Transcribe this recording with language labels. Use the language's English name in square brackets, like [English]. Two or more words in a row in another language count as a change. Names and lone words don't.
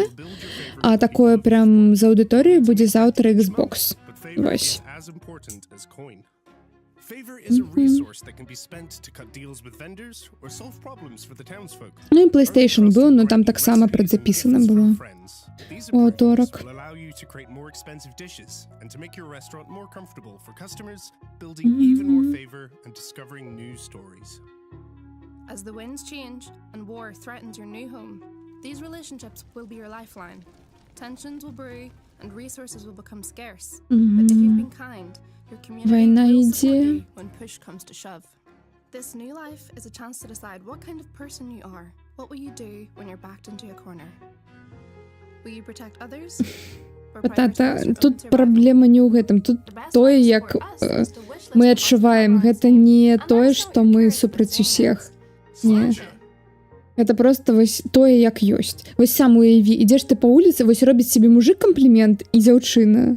[Belarusian] А такое прям за аўдыторыяй будзе заўтра Xbox. Вось. Ну і PlayStation быў, но там таксама прадзапісана было. У аўторак. [English] As the winds change and war threatens your new home, these relationships will be your lifeline. Tensions will brew and resources will become scarce. But if you've been kind, your community will support you when push comes to shove. This new life is a chance to decide what kind of person you are. What will you do when you're backed into a corner? Will you protect others? [Belarusian] Тут праблема не ў гэтым. Тут тое, як мы адчуваем. Гэта не тое, што мы супраць усіх. Не. [Russian] Это просто [Belarusian] вось тое, як ёсць. Вось сам уяві, ідзеш ты па вуліцы, вось робіць [Russian] себе мужик [Belarusian] комплімент і дзяўчына.